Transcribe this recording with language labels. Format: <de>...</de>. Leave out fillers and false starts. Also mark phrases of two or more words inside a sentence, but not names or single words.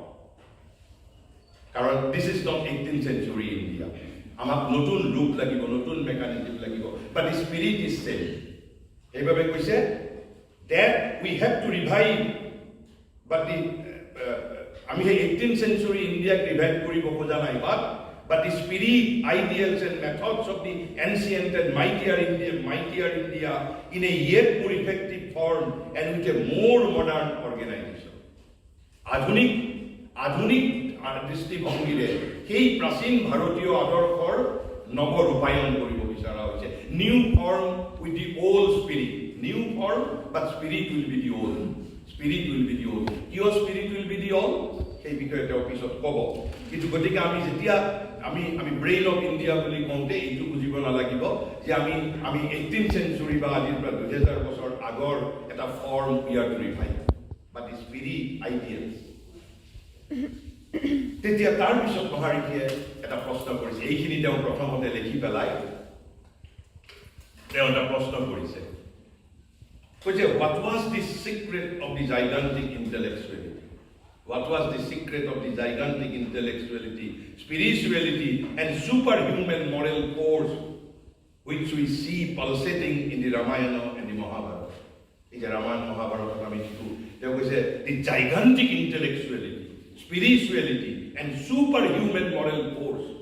<en>Karon this is not 18th century India.</en> <as>আমাক নতুন loop লাগিব, নতুন mechanism লাগিব,</as> <en>but the spirit is same.</en> <as>এনেকৈ কৈছে</as> <en>that we have to revive, but the</en> <as>আমি 18th century India revive কৰিব খোজা নাই,</as> <en>but the spirit, ideals and methods of the ancient and mightier India in a yet more effective form and with a more modern organization.</en> <as>Adhunik দৃষ্টিভংগীৰে সেই প্ৰাচীন ভাৰতীয় আদৰ্শৰ নৱৰূপায়ন কৰিব বিচৰা হৈছে.</as> <en>New form with the old spirit. New form, but spirit will be the old. Spirit will be the old. Your spirit will be the old.</en> <as>সেই বিষয়ে তেওঁ পিছত ক'ব. কিন্তু গতিকে আমি যেতিয়া আমি</as> <en>brain of India</en> <as>বুলি কওঁতে এইটো বুজিব নালাগিব যে আমি 18th century বা আজিৰ পৰা 2000 বছৰ আগৰ এটা ফৰ্ম ইয়াৰ</as> <en>revive, but the spirit ideals.</en> <as>তেতিয়া তাৰ পিছত মহাৰিষিয়ে এটা প্ৰশ্ন কৰিছে. এইখিনি তেওঁ প্ৰথমতে লিখি পেলাই তেওঁ এটা প্ৰশ্ন কৰিছে, কৈছে</as> <en>what was the secret of the gigantic intellectuality? What was the secret of the gigantic intellectuality, spirituality, and superhuman moral force which we see pulsating in the Ramayana and the Mahabharata? In the Ramayana and Mahabharata, there was the gigantic intellectuality, spirituality, and superhuman moral force.</en>